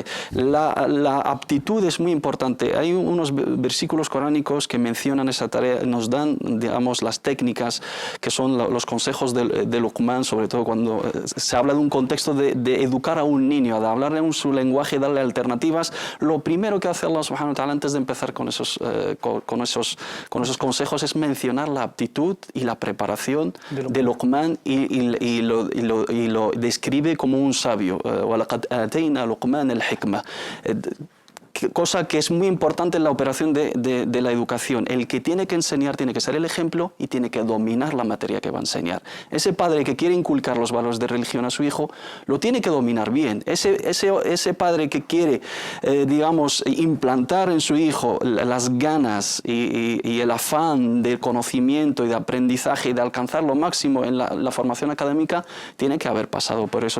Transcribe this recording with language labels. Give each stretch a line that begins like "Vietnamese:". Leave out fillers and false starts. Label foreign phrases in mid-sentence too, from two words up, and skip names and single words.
Spanish: La aptitud es muy importante. Hay unos versículos coránicos que mencionan esa tarea, nos dan, digamos, las técnicas que son los consejos de Luqman, sobre todo cuando se habla de un contexto de educar a un niño, de hablarle en su lenguaje, darle alternativas. Lo primero que hace
Arabic: الله سبحانه وتعالى
Spanish: antes de empezar con esos consejos es mencionar la aptitud y la preparación de Luqman y lo describe como un sabio.
Arabic: وَلَقَدْ آتَيْنَا لُقْمَانَ الْحِكْمَةَ,
Spanish: cosa que es muy importante en la operación de la educación. El que tiene que enseñar tiene que ser el ejemplo y tiene que dominar la materia que va a enseñar. Ese padre que quiere inculcar los valores de religión a su hijo, lo tiene que dominar bien. Ese padre que quiere, digamos, implantar en su hijo las ganas y el afán de conocimiento y de aprendizaje y de alcanzar lo máximo en la formación académica, tiene que haber pasado por eso.